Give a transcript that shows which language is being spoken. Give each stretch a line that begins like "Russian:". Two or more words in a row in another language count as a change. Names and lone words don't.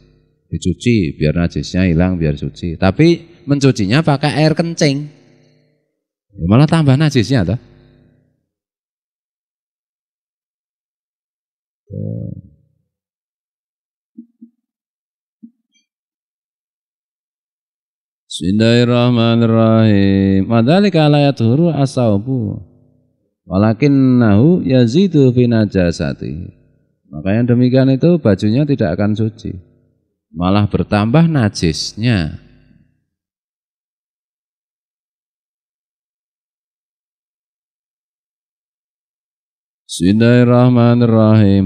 Indonesian: Dicuci biar najisnya hilang, biar suci. Tapi mencucinya pakai air kencing, malah tambah najisnya toh.
Arabic: بسم الله الرحمن الرحيم. فذلك لا يطهر الثوب ولكنه يزيد في النجاسة.
Indonesian: Maka yang demikian itu bajunya tidak akan suci, malah bertambah najisnya.
Arabic: بسم الله الرحمن الرحيم.